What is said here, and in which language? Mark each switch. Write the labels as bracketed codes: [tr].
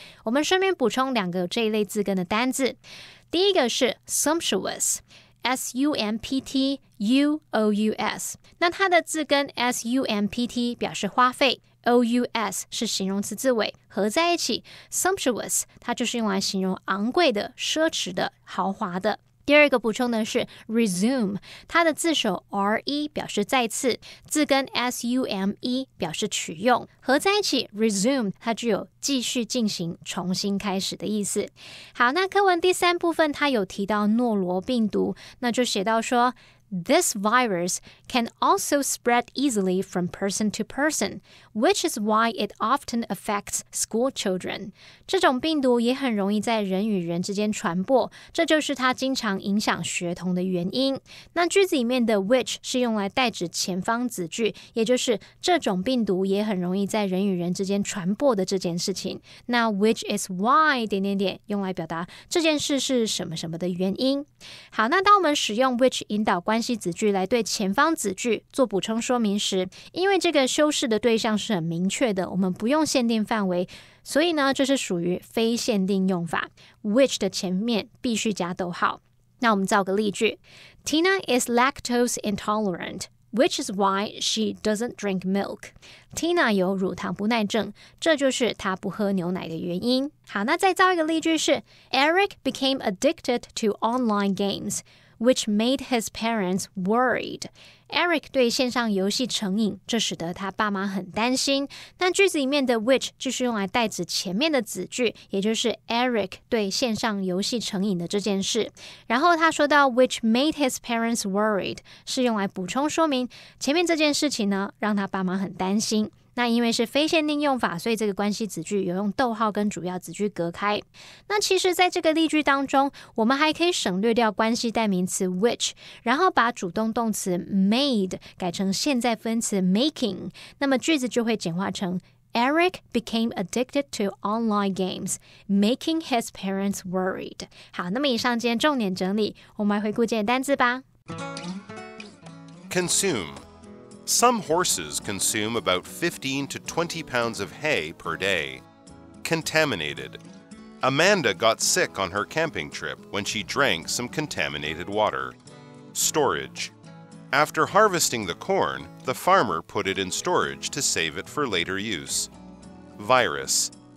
[zh] 我们顺便补充两个这一类字根的单字。第一个是 sumptuous， sumptuous， 那它的字根 sumpt 表示花费，ous 是形容词字尾，合在一起 sumptuous 它就是用来形容昂贵的、奢侈的、豪华的。第二个补充的是 resume， 它的字首 re 表示再次，字根 sume 表示取用，合在一起 resume 它具有继续进行、重新开始的意思。好，那课文第三部分它有提到诺罗病毒，那就写到说 [en] This virus can also spread easily from person to person, which is why it often affects school children. [zh] 这种病毒也很容易在人与人之间传播，这就是它经常影响学童的原因。那句子里面的 which 是用来代指前方子句，也就是这种病毒也很容易在人与人之间传播的这件事情。那 [en] which is why [zh] 用来表达这件事是什么什么的原因。好，那当我们使用 which 引导关系子句来对前方子句做补充说明时，因为这个修饰的对象是很明确的，我们不用限定范围，所以呢，这是属于非限定用法。 which 的前面必须加逗号。那我们造个例句 [en] Tina is lactose intolerant, which is why she doesn't drink milk. [zh] Tina 有乳糖不耐症，这就是她不喝牛奶的原因。好，那再造一个例句是 [en] Eric became addicted to online games, which made his parents worried. [zh] Eric 对线上游戏成瘾，这使得他爸妈很担心。那句子里面的 which 就是用来代指前面的子句，也就是 Eric 对线上游戏成瘾的这件事。然后他说到 [en] which made his parents worried [zh] 是用来补充说明前面这件事情呢，让他爸妈很担心。那因为是非限定用法，所以这个关系子句有用逗号跟主要子句隔开。那其实在这个例句当中，我们还可以省略掉关系代名词 which， 然后把主动动词 made 改成现在分词 making， 那么句子就会简化成 [en] Eric became addicted to online games, making his parents worried. [zh] 好，那么以上今天重点整理，我们来回顾今天单字吧。 [en] Consume. Some horses consume about 15 to 20 pounds of hay per day. Contaminated. Amanda got sick on her camping trip when she drank some contaminated water. Storage. After harvesting the corn, the farmer put it in storage to save it for later use. Virus.